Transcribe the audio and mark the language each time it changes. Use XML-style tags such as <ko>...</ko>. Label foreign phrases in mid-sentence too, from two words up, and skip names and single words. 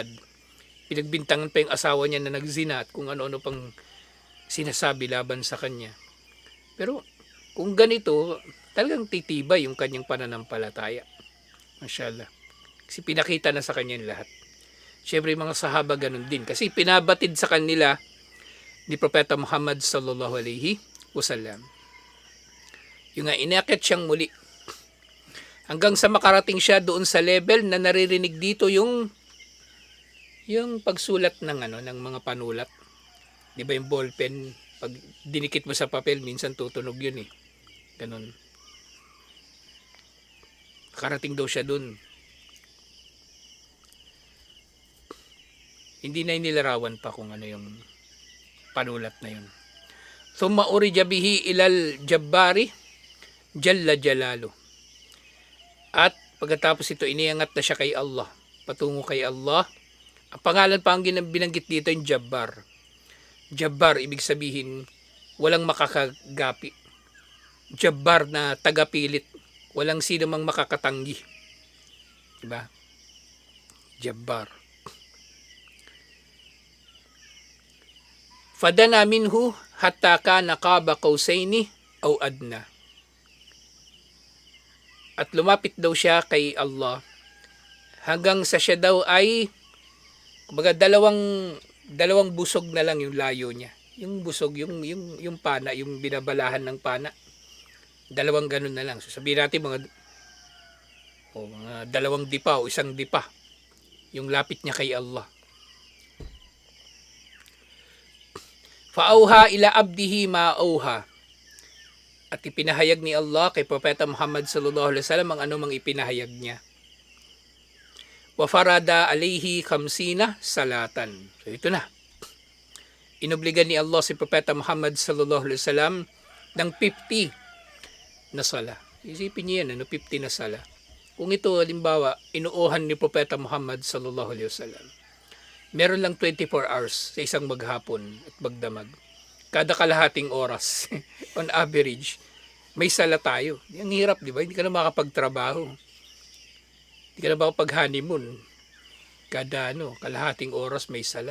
<tl>Pinagbintangan pa yung asawa niya na nagzina at kung ano-ano pang sinasabi laban sa kanya. Pero kung ganito, talagang titibay yung kanyang pananampalataya. Mashallah. Kasi pinakita na sa kanya lahat. Siyempre mga sahaba ganun din. Kasi pinabatid sa kanila ni Propeta Muhammad</tl> <ar>صلى الله عليه وسلم.</ar> <tl>Yung nga, inakit siyang muli. Hanggang sa makarating siya doon sa level na naririnig dito yung pagsulat ng ng mga panulat. 'Di ba yung ballpen, pag dinikit mo sa papel, minsan tutunog 'yun eh. Ganun. Nakarating daw siya doon. Hindi na inilarawan pa kung ano yung panulat na 'yun.</tl> <ar>ثم عرج به إلى الجبار جل جلاله.</ar> <tl>At pagkatapos ito, iniangat na siya kay Allah. Patungo kay Allah. Ang pangalan pa ang binanggit dito yung Jabbar. Jabbar, ibig sabihin, walang makakagapi. Jabbar na tagapilit. Walang sino mang makakatanggi. Diba? Jabbar.</tl> <ar>فدنا منه حتى كان قاب قوسين أو أدنى.</ar> <tl>At lumapit daw siya kay Allah hanggang sa siya daw ay kumbaga dalawang busog na lang yung layo niya. Yung busog, yung pana, yung binabalahan ng pana. Dalawang ganun na lang. So sabihin natin mga dalawang dipa o isang dipa yung lapit niya kay Allah.</tl> <ar>فأوحى إلى عبده ما أوحى.</ar> <tl>At ipinahayag ni Allah kay Propeta Muhammad</tl> <ar>صلى الله عليه وسلم</ar> <tl>ang anumang ipinahayag niya.</tl> <ar>وفرض عليه خمسين صلاة.</ar> <tl>So ito na. Inobligan ni Allah si Propeta Muhammad</tl> <ar>صلى الله عليه وسلم</ar> <tl>ng 50 na sala. Isipin niyo yan, 50 na sala. Kung ito halimbawa inuuhan ni Propeta Muhammad</tl> <ar>صلى الله عليه وسلم,</ar> <tl>meron lang 24 hours sa isang maghapon at magdamag. Kada kalahating oras,</tl> <en>on average,</en> <tl>may sala tayo. Ang hirap, di ba? Hindi ka na makapagtrabaho. Hindi ka na makapag-honeymoon. Kada kalahating oras may sala.</tl>